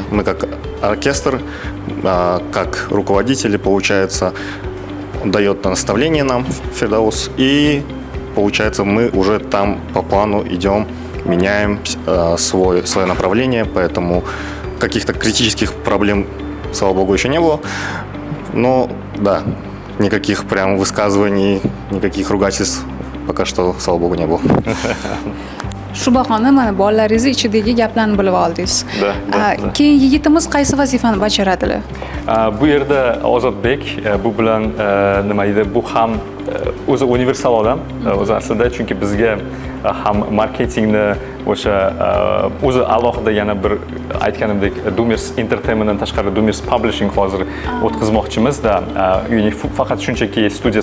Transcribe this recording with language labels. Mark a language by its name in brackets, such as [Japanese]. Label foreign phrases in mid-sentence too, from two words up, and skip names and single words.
[Russian] Мы как оркестр, как руководители, получается, дает наставление нам Фирдаус, и получается, мы уже там по плану идем, меняем свое направление, поэтому каких-то критических проблем, слава богу, еще не было. Но да, никаких прям высказываний, никаких ругательств пока что, слава bog'u, не было. [Uzbek] Shu bahona mana bolalaringiz ichidagi gaplarni bilib oldingiz. Keyin yigitimiz qaysi vazifani bajaradilar? Bu yerda Ozodbek bu bilan nima deydi, bu ham o'zi universal odam o'zi aslida, chunki bizga ham marketingni o'sha o'zi alohida yana bir aytganimdek Dumers Entertainmentdan tashqari Dumers Publishing hozir o'tkazmoqchimiz-da, ya'ni faqat shunchaki studiya